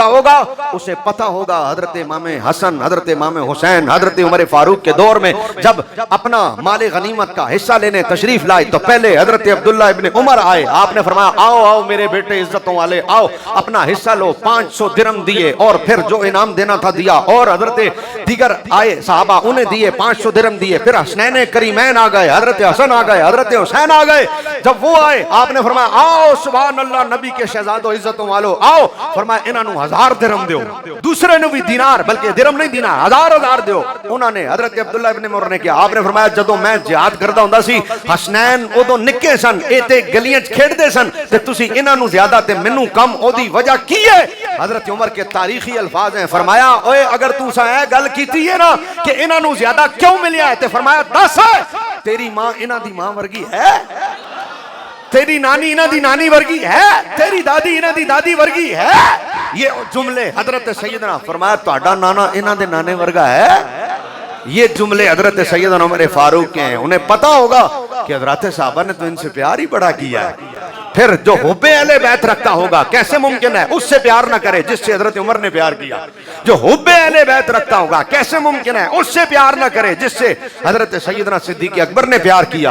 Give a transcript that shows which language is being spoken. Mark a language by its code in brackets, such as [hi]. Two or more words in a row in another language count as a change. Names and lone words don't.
[ur] ہوگا اسے پتہ ہوگا حضرت امام حسن، حضرت امام حسین، حضرت عمر فاروق کے دور میں جب اپنا مال غنیمت کا حصہ لینے تشریف لائے تو پہلے حضرت عبداللہ ابن عمر آئے، آپ نے فرمایا آؤ آؤ میرے بیٹے عزتوں والے آؤ، اپنا حصہ لو، 500 درم دیے، اور پھر جو انعام دینا تھا دیا، اور حضرت دیگر آئے صحابہ انہیں دیے 500 درم دیے، پھر حسنین کریمین آ گئے، حضرت حسن آ گئے، حضرت حسین آ گئے۔ جب وہ آئے آپ نے فرمایا آؤ سبحان اللہ نبی کے شہزادوں عزتوں والو آؤ، فرمایا [pa] انہاں نو 1000 درم دیو، دوسرے نو بھی دینار، بلکہ درم نہیں دینار، 1000 دیو۔ [ur] انہوں نے حضرت عبداللہ ابن عمر نے کیا، آپ نے فرمایا [pa] جدوں میں جہاد کردا ہوندا سی حسنین ادوں نکے سن، اے تے گلیاں وچ کھیڈدے سن تے تسی انہاں نو زیادہ تے مینوں کم، او دی وجہ کی ہے؟ [ur] حضرت عمر کے تاریخی الفاظ ہیں، [pa] فرمایا اوے اگر تو سا اے گل کیتی ہے نا کہ انہاں نو زیادہ کیوں ملیا ہے تے فرمایا دس تیری ماں انہاں دی ماں ورگی ہے، تیری نانی انہاں دی نانی ورگی ہے، تیری دادی انہاں دی دادی ورگی ہے۔ [ur] یہ جملے حضرت سیدنا فرمایا [pa] تہاڈا نانا انہاں دے نانے ورگا ہے، [ur] یہ جملے حضرت سیدنا عمر فاروق کے ہیں۔ انہیں پتا ہوگا کہ حضرات صحابہ نے تو ان سے پیار ہی بڑا کیا ہے، پھر جو حب اہل بیت رکھتا ہوگا کیسے ممکن ہے اس سے پیار نہ کرے جس سے حضرت عمر نے پیار کیا؟ جو حب اہل بیت رکھتا ہوگا کیسے ممکن ہے اس سے پیار نہ کرے جس سے حضرت سیدنا صدیق اکبر نے پیار کیا؟